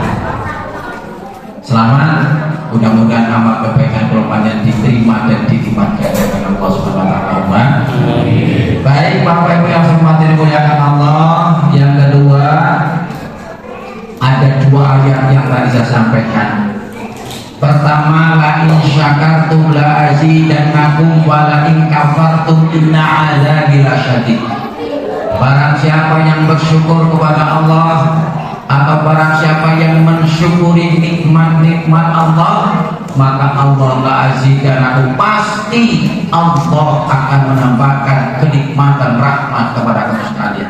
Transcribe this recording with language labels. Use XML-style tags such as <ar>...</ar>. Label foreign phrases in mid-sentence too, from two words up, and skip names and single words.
<id>Selamat, mudah-mudahan amal kebaikan yang diterima dan dinikmati oleh Allah</id> <ar>سبحانه وتعالى.</ar> <id>Baik Bapak Ibu yang hormati dimuliakan Allah, yang kedua ada 2 ayat yang tadi saya sampaikan. Pertama,</id> <ar>لئن شكرتم لأزيدنكم ولئن كفرتم إن عذابي لشديد.</ar> <id>Barang siapa yang bersyukur kepada Allah atau barang siapa yang mensyukuri nikmat-nikmat Allah, maka Allah</id> <ar>لأزيدنكم,</ar> <id>pasti Allah akan menambahkan kenikmatan rahmat kepada kamu sekalian.</id>